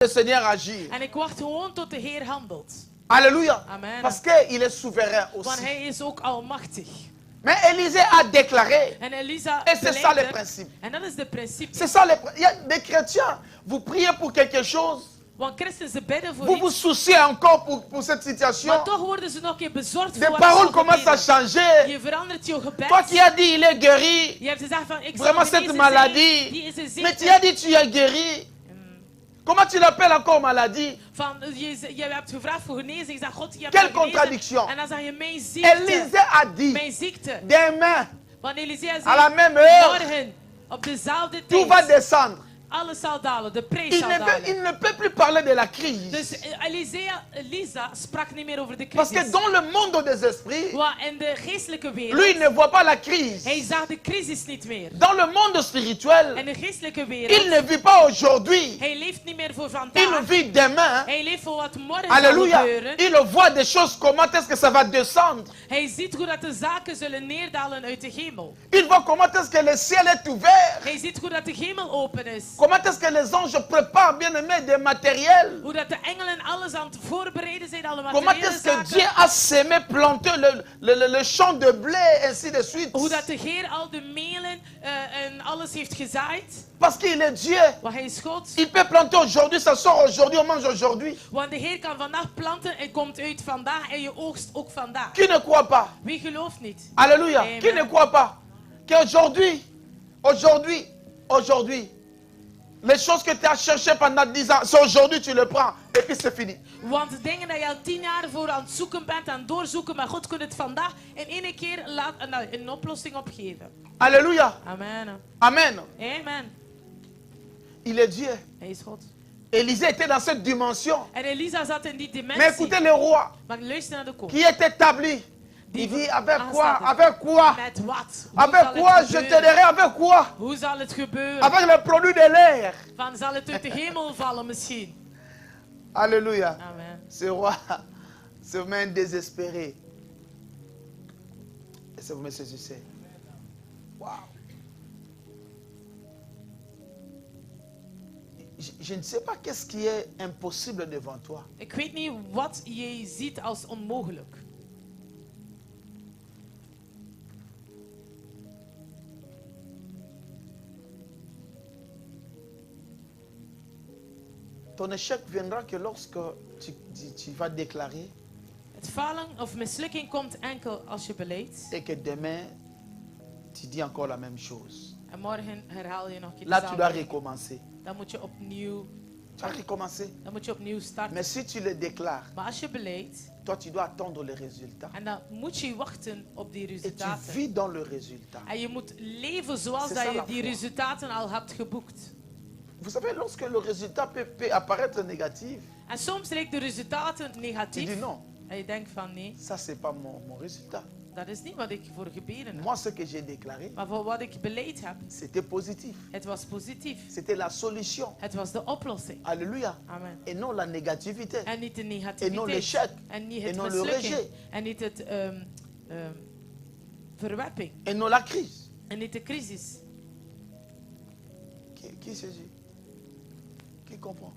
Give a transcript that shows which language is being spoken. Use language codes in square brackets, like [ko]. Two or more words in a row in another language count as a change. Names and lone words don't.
[fr] le Seigneur agir. [nl] En ik wacht gewoon tot de Heer handelt. [fr] Alléluia. Amen. Parce qu'il est souverain [nl] Want [fr] aussi. [nl] hij is ook almachtig. [fr] Mais Élisée a déclaré. [nl] En Elisa [fr] Et c'est ça le [nl] beleidde, [fr] principe. [nl] en dat is de principe. [fr] C'est ça le principe. Il y a des chrétiens, vous priez pour quelque chose. [nl] Want christenen, ze bidden voor [fr] Vous vous [nl] iets, [fr] souciez encore pour cette situation. [nl] maar toch worden ze nog een keer bezorgd [fr] Des [nl] voor wat [fr] paroles [nl] er [fr] commencent à [nl] gebeuren. [fr] changer. [nl] Je verandert je gebed. [fr] Toi qui as dit il est guéri. [nl] Je hebt gezegd van, ik zal [fr] Vraiment cette [nl] genezen [fr] maladie. [nl] zijn, die is een [fr] Mais tu [nl] ziekte. [fr] as dit tu es guéri. Comment tu l'appelles encore maladie? [nl] Van, je hebt gevraagd voor genezing. Ik zeg, God, je hebt [fr] Quelle [nl] mij genezen. [fr] contradiction. [nl] En dan zeg je, mijn ziekte. [fr] Élisée a dit [nl] Mijn ziekte. [fr] demain, [nl] Want Elia [fr] à la [nl] zei, [fr] même heure, [nl] morgen, op dezelfde [fr] tout va [nl] tijd, [fr] descendre. [nl] alles zal dalen, de prijs [fr] Il [nl] zal [fr] ne, [nl] dalen. [fr] il ne peut plus parler de la crise. [nl] Dus Elisa sprak niet meer over de [fr] Parce que [nl] crisis. [fr] dans le monde des esprits, [nl] Want in de geestelijke wereld, [fr] lui, il ne voit pas la crise. [nl] hij zag de crisis niet meer. [fr] Dans le monde spirituel, [nl] In de geestelijke [fr] il [nl] wereld, [fr] ne vit pas aujourd'hui. [nl] hij leeft niet meer voor [fr] Il [nl] vandaag. [fr] vit demain. [nl] Hij leeft voor wat morgen zal [fr] Alléluia. [nl] gebeuren. [fr] Il voit des choses, comment est-ce que ça va descendre. [nl] Hij ziet hoe dat de zaken zullen neerdalen uit de hemel. [fr] Il voit comment est-ce que le ciel est ouvert. [nl] Hij ziet hoe dat de hemel open is. [fr] Comment est-ce que les anges préparent, bien aimé, des matériels. [nl] Hoe dat de engelen alles aan het voorbereiden zijn, alle [fr] Comment [nl] materiële [fr] est-ce que Dieu [nl] zaken. [fr] a sémé, planté le champ de blé, ainsi de suite. [nl] Hoe dat de Heer al de melen en alles heeft gezaaid. [fr] Parce qu'il est Dieu. [nl] Want hij is God. [fr] Il peut planter aujourd'hui, ça sort aujourd'hui, on mange aujourd'hui. [nl] Want de Heer kan vandaag planten en komt uit vandaag en je oogst ook vandaag. [fr] Qui ne croit pas? [nl] Wie gelooft niet? [fr] Alléluia. Amen. Qui ne croit pas? Qu'aujourd'hui, aujourd'hui, les choses que tu as cherchées pendant 10 ans, c'est aujourd'hui tu le prends et puis c'est fini. [nl] Want de dingen dat je al 10 jaar voor aan het zoeken bent, aan het doorzoeken, maar God kunt het vandaag in één keer een oplossing opgeven. [fr] Alléluia. Amen. Amen. Amen. Il est Dieu. [nl] Hij is God. [fr] Élisée était dans cette dimension. [nl] En Elisa zat in die [fr] Mais [nl] dimensie. [fr] écoutez le roi [nl] Maar luister naar de koning. [fr] qui est établi. [nl] Die [fr] Il dit avec quoi? [nl] aanstaat. [fr] Avec quoi? [nl] Met wat? Hoe [fr] Avec [nl] zal [fr] quoi [nl] het [fr] je [nl] gebeuren? [fr] t'aiderai? Avec quoi? [nl] Hoe zal het gebeuren? [fr] Avec le produit de l'air. [nl] Van zal het uit de hemel vallen misschien? [fr] Alléluia. Amen. Ce roi se met désespéré. Est-ce que vous me saisissez? Wow. Je ne sais pas qu'est-ce qui est impossible devant toi. [nl] Ik weet niet wat je ziet als onmogelijk. [fr] Ton échec viendra que lorsque tu vas déclarer [nl] Het falen of mislukking komt enkel als je beleidt. [fr] et que demain tu dis encore la même chose. [nl] En morgen herhaal je nog iets. [fr] Là, tu dois recommencer. [nl] Dan moet je opnieuw, [fr] Tu vas recommencer. [nl] starten. [fr] Mais si tu le déclares, [nl] Maar als je beleidt, [fr] toi, tu dois attendre le résultat. [nl] en dan moet je wachten op die [fr] Et tu [nl] resultaten. [fr] vis dans le résultat. [nl] En je moet leven zoals [fr] C'est [nl] dat [fr] ça [nl] je [fr] la [nl] die [fr] foi. [nl] resultaten al hebt geboekt. [fr] Vous savez, lorsque le résultat peut apparaître négatif, [nl] En soms lijkt de resultaten [fr] tu [nl] negatief. [fr] dis non, [nl] En je denkt van nee, [fr] ça c'est pas mon résultat. [nl] dat is niet wat ik voor gebeden heb. [fr] Moi, ce que j'ai déclaré, [nl] Maar voor wat ik beleid heb, [fr] c'était positif. [nl] het was positief. [fr] C'était la solution. [nl] Het was de oplossing. [fr] Alléluia. Amen. Et non la négativité. [nl] En niet de [fr] Et non [nl] negativiteit. [fr] l'échec. [nl] En niet [fr] Et [nl] het [fr] non le [nl] mislukking. [fr] rejet. [nl] En niet het verwerping. [fr] Et non la crise. [nl] En niet de crisis. [fr] Qui saisit? Qui comprend?